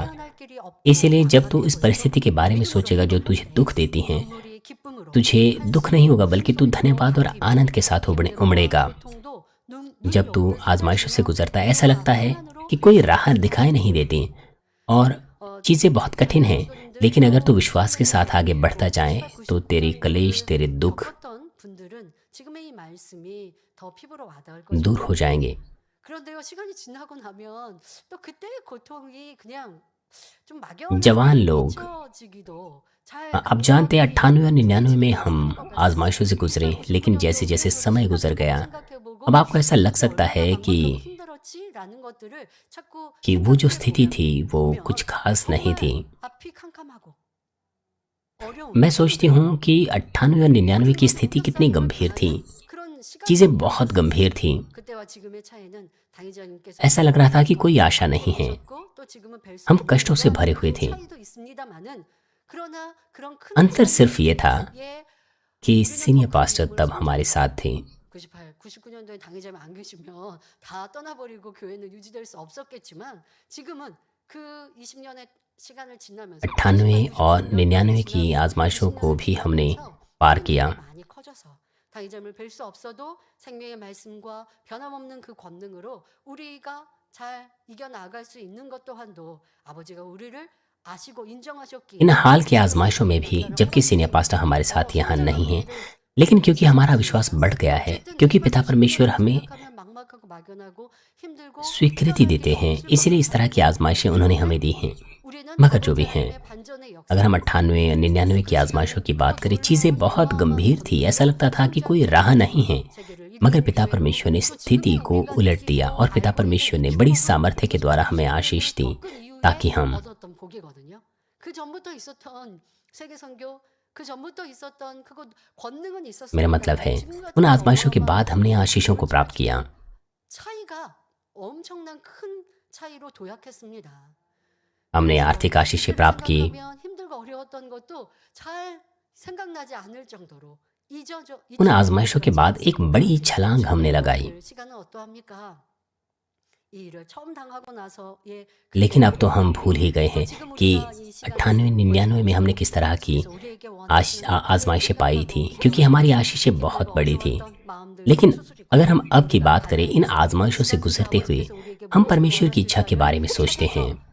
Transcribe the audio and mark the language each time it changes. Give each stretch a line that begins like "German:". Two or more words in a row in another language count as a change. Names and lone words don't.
Hindi: इसलिए जब तू इस परिस्थिति के बारे में सोचेगा जो तुझे दुख देती है, तुझे दुख नहीं होगा बल्कि तू धन्यवाद और आनंद के साथ उमड़ेगा। जब तू आजमाइशों से गुजरता है, ऐसा लगता है कि कोई राहत दिखाई नहीं देती और चीजें बहुत कठिन हैं, लेकिन अगर तू विश्वास के साथ आगे बढ़ता जाए तो तेरी कलेश, तेरे दुख
Korean: 겪었던 분들은 지금의 이 말씀이 더 피부로 와닿을
Hindi: दूर हो
Korean: 것입니다.
Hindi: जाएंगे।
Korean: 그런데요, 시간이 지나고 나면 또 그때의 고통이 그냥 좀
Hindi: जवान
Korean: 막연하게
Hindi: लोग
Korean: 잊혀지기도 잘
Hindi: अब जानते हैं,
Korean: 감당하기
Hindi: 98 और 99 में
Korean: 힘들
Hindi: हम
Korean: 것
Hindi: आजमाइशों से गुजरे,
Korean: 같습니다.
Hindi: लेकिन जैसे जैसे समय गुजर गया,
Korean: 생각해보고
Hindi: अब आपको ऐसा लग
Korean: 그때
Hindi: सकता
Korean: 얼마나
Hindi: है
Korean: 막막하고 힘들었지라는 것들을 자꾸
Hindi: कि वो जो स्थिति
Korean: 생각해
Hindi: थी वो
Korean: 보면
Hindi: कुछ खास नहीं
Korean: 정말
Hindi: थी।
Korean: 앞이 캄캄하고
Hindi: मैं
Korean: 어려운
Hindi: सोचती हूँ कि 98 और 99 की स्थिति कितनी गंभीर थी।
Korean: 그런 시간이
Hindi: चीजें बहुत गंभीर थी।
Korean: 그때와 지금의 차이는 당의자님께서
Hindi: ऐसा लग रहा था कि कोई आशा नहीं है।
Korean: 또 지금은 뵐 수
Hindi: हम
Korean: 없는
Hindi: कष्टों से भरे हुए
Korean: 큰
Hindi: थे।
Korean: 차이도 있습니다마는 그러나 그런 큰
Hindi: अंतर सिर्फ ये था
Korean: 차이에
Hindi: कि
Korean: 우리는
Hindi: सीनियर
Korean: 더
Hindi: पास्टर
Korean: 큰
Hindi: तब
Korean: 힘을
Hindi: हमारे साथ थे।
Korean: 98, 99년도에 당의자면 안 계시면 다 떠나버리고 교회는 유지될 수 없었겠지만 지금은 그 20년의 시간을 지나면서
Hindi: 98 और 99 की आजमाइशों को भी हमने पार किया।
Korean: 많이 커져서 당의자를 뵐 수 없어도 생명의 말씀과 변함없는 그 권능으로 우리가 잘 이겨나갈 수 있는 것 또한도 아버지가 우리를 아시고 인정하셨기에
Hindi: इन हाल की आजमाइशों में भी, जबकि
English: senior pastor
Hindi: हमारे साथ यहाँ नहीं हैं, लेकिन क्योंकि हमारा विश्वास बढ़ गया है, क्योंकि पिता परमेश्वर हमें स्वीकृति देते हैं, इसलिए इस तरह की आजमाइशें उन्होंने हमें दी हैं। मगर जो भी हैं, अगर हम 98 या 99 की आजमाइशों की बात करें, चीज़ें बहुत गंभीर थी। ऐसा लगता था कि कोई राह नहीं है, मगर पिता परमेश्वर ने स्थिति को उलट दिया और पिता परमेश्वर ने बड़ी सामर्थ्य के द्वारा हमें आशीष दी, ताकि हम
Korean: 그 전부터 있었던 세계 선교, 그 전부터 있었던 그거 권능은 있었어요.
Hindi: मेरा मतलब है, उन आजमाइशों के बाद हमने आशीषों को प्राप्त किया।
Korean: 차이가 엄청난 큰 차이로 도약했습니다.
Hindi: हमने आर्थिक आशीषें प्राप्त की।
Korean: 힘들고 어려웠던 것도 잘 생각나지 않을 정도로 잊어져.
Hindi: उन आजमाइशों के बाद एक बड़ी छलांग हमने लगाई।
Korean: 시간은 어떠합니까? 이 일을 처음 당하고 나서 예.
Hindi: लेकिन अब तो हम भूल ही गए हैं कि 98-99 में हमने किस तरह की आजमाइशें पाई थी, क्योंकि हमारी आशीषें बहुत बड़ी थी। लेकिन अगर हम अब की बात करें, इन आजमाइशों से गुजरते हुए हम परमेश्वर की इच्छा के बारे में सोचते हैं।